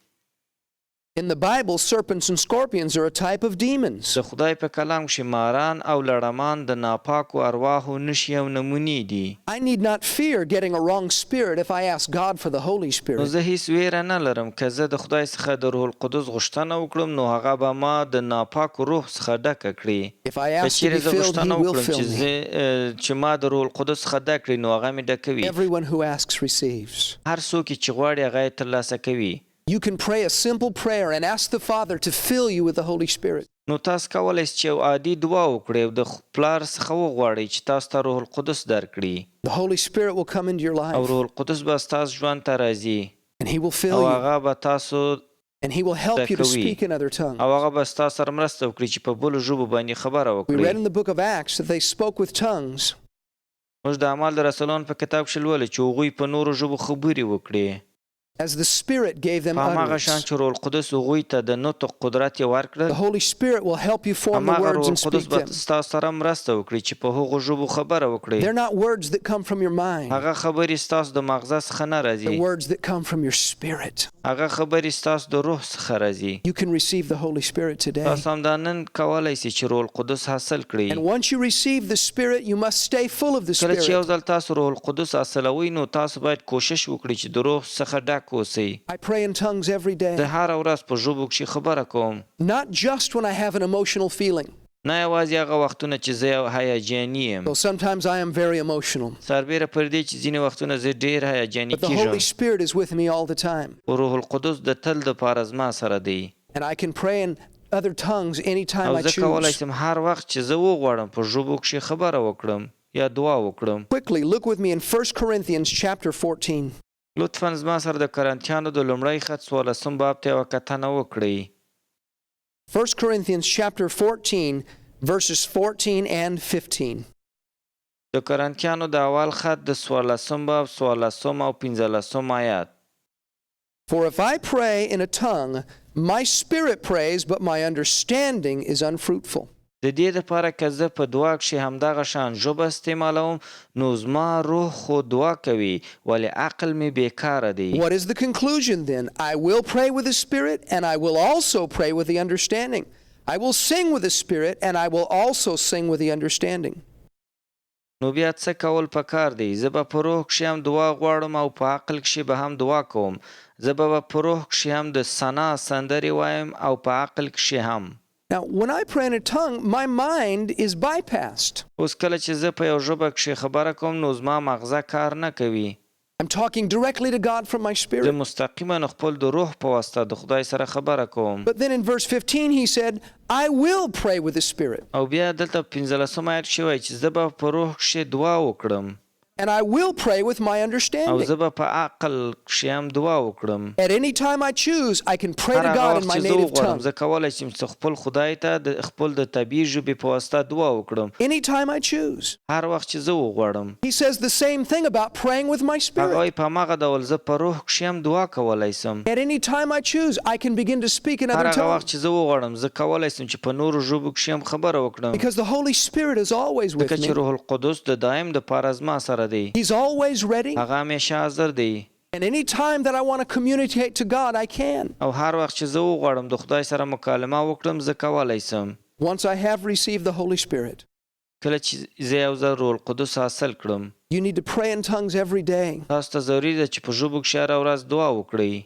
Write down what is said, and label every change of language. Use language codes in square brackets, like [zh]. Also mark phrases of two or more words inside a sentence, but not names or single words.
[en] In the Bible, serpents and scorpions are a type of demons. [ps] د خدای په کلام کښې ماران او لړمان د ناپاکو ارواحو نښې او نمونې دي. [en] I need not fear getting a wrong spirit if I ask God for the Holy [ps] نو [en] Spirit. [ps] زه هیڅ ویره نه لرم که زه د خدای څخه د روح القدس غوښتنه وکړم نو هغه به ما د ناپاکو روح څخه ډکه کړي. [en] If I [ps] که [en] ask to be [ps] چیرې زه [en] filled, He [ps] غوښتنه [en] will [ps] وکړم [en] fill me. [ps] چې ما د روح القدس څخه ډک کړي نو هغه مې ډکوي. [en] Everyone who asks receives. [ps] هر څوک چې غواړي هغه یې ترلاسه کوي. [en] You can pray a simple prayer and ask the Father to fill you with the Holy Spirit. [ps] نو تاسو کولی شئ چې یو عادي دعا وکړئ او د پلار څخه وغواړئ چې تاسو ته روح القدس درکړي. [en] The Holy Spirit will come into your [ps] او [en] life [ps] روح القدس به ستاسو ژوند ته راځي [en] and He will fill [ps] او [en] you [ps] هغه به تاسو [en] and He will help you to speak in other tongues. [ps] او هغه به ستاسو سره مرسته وکړي چې په بلو ژبو باندې خبره [en] We read in [ps] وکړي. [en] the book of Acts that they spoke with tongues. [ps] موږ د اعمال د رسولانو په کتاب کښې لولو چې هغوی په نورو ژبو خبرې وکړي [en] As the Spirit gave them [ps] په هماغه شان [en] utterance. [ps] چې روح القدس هغوی ته د نطق قدرت یې [en] The [ps] ورکړل. [en] Holy Spirit will help you form the [ps] هماغه [en] words [ps] روح [en] and [ps] القدس [en] speak [ps] به [en] them. [ps] ستاسو سره مرسته وکړي چې په هغو ژبو خبره وکړئ. [en] They're not words that come from your mind. [ps] هغه خبرې ستاسو د مغزه څخه نه [en] They're [ps] راځي، [en] words that come from your spirit. [ps] هغه خبرې ستاسو د روح څخه راځي. [en] You can receive the Holy Spirit today. [ps] تاسو هم دا نن کولی شئ چې روح القدس حاصل کړئ. [en] And once you receive the Spirit, you must stay full of the [ps] کله چې یو [en] Spirit. [ps] ځل تاسو روح القدس حاصلوئ نو تاسو باید کوشش وکړئ چې د روح څخه ډک اوسئ. [en] I pray in tongues every [ps] زه [en] day, [ps] هره ورځ په ژبو کښې خبره کوم، [en] not just when I have an emotional feeling. [ps] نه یوازې هغه وختونه چې زه یو هیجاني یم. [en] Though sometimes I am very emotional, [ps] سربیره پر دې چې ځینې وختونه زه ډېر هیجاني [en] but the Holy [ps] کېږم، [en] Spirit is with me all the time. [ps] خو روح القدس د تل دپاره زما سره دی. [en] And I can pray in other tongues anytime [ps] او [en] I [ps] زه کولی [en] choose. [ps] شم هر وخت چې زه وغواړم په ژبو کښې خبره وکړم یا دعا وکړم. [en] Quickly, look with me in 1 Corinthians chapter 14. [ps] لطفا زما سره د کرنتیانو د لومړی خط 14 باب ته یوه کتنه وکړئ. [en] 1 Corinthians chapter 14, verses 14 and 15. [ps] د کرنتیانو د اول خط د 14 باب 14 او 15 آیات. [en] For if I pray in a tongue, my spirit prays, but my understanding is unfruitful. [ps] د دې دپاره که زه په دعا کښې همدغه شان ژبه استعمالوم نو زما روح خو دعا کوي ولې عقل مې بېکاره دی. [en] What is the conclusion then? I will pray with the Spirit, and I will also pray with the understanding. I will sing with the Spirit, and I will also sing with the understanding. [ps] نو بیا څه کول پکار دی؟ زه به په روح کښې هم دعا غواړم او په عقل کښې به هم دعا کوم. زه به په روح کښې هم د ثنا سندرې وایم او په عقل کښې هم. [en] Now, when I pray in a tongue, my mind is bypassed. [ps] اوس کله چې زه په یو ژبه کښې خبره کوم نو زما مغزه کار نه کوي. [en] I'm talking directly to God from my [ps] زه [en] spirit. [ps] مستقیما خپل د روح په واسطه د خدای سره خبره کوم. [en] But then in verse 15 he said, I will pray with the spirit. [ps] او بیا دلته 15 آیت شوی چې زه به په روح کښې دعا وکړم. [en] And I will pray with my [ps] او [en] understanding. [ps] زه به په عقل کښې هم دعا وکړم. [en] At any time I choose, I can pray to [ps] هر هغه [en] God in [ps] وخت [en] my [ps] چې زه [en] native [ps] وغواړم [en] tongue. [ps] زه کولی شم چې خپل خدای ته د خپل د طبیعي ژبې په واسطه دعا وکړم. [en] Any time I choose. [ps] هر وخت چې زه وغواړم. [en] He says the same thing about praying with my [ps] هغه [en] spirit. [ps] وایي په هماغه ډول زه په روح کښې هم دعا کولی سم. [en] At any time I choose, I can begin to speak in [ps] هر [en] other [ps] هغه وخت [en] tongues. [ps] چې زه وغواړم زه کولی سم چې په نورو ژبو کښې هم خبره وکړم. [en] Because the Holy Spirit is always with [ps] ځکه چې [en] me. [ps] روح القدس د دایم دپاره زما سره دی. [en] He's always ready. [ps] هغه همیشه حاضر دی. [en] And any time that I want to communicate to God, I can. [ps] او هر وخت چې زه وغواړم د خدای سره مکالمه وکړم زه کولی سم. [en] Once I have received the Holy Spirit. [ps] کله چې زه یو ځل روح القدس حاصل کړم. [en] You need to pray in tongues every day. [ps] تاسو ته ضروري ده چې په ژبو کښې هره ورځ دعا وکړئ.